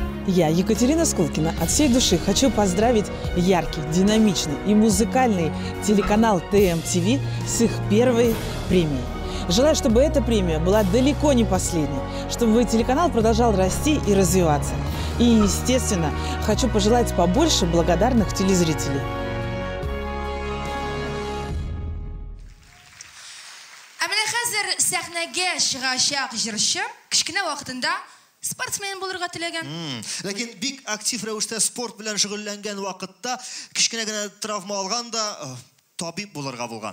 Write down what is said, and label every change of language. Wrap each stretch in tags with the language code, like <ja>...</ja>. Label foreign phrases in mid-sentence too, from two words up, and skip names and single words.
<ru>Я, Екатерина Скулкина, от всей души хочу поздравить яркий, динамичный и музыкальный телеканал ТМ-ТВ с их первой премией. Желаю, чтобы эта премия была далеко не последней, чтобы телеканал продолжал расти и развиваться. И, естественно, хочу пожелать побольше благодарных телезрителей.</ru> <tt>Сәхнәгә чыгачак җырчы кичкенә вакытында спортсмен булырга теләгән. Ләкин бик актив рәвештә спорт белән шөгыльләнгән вакытта кичкенә генә травма алган да табиб булырга булган.</tt>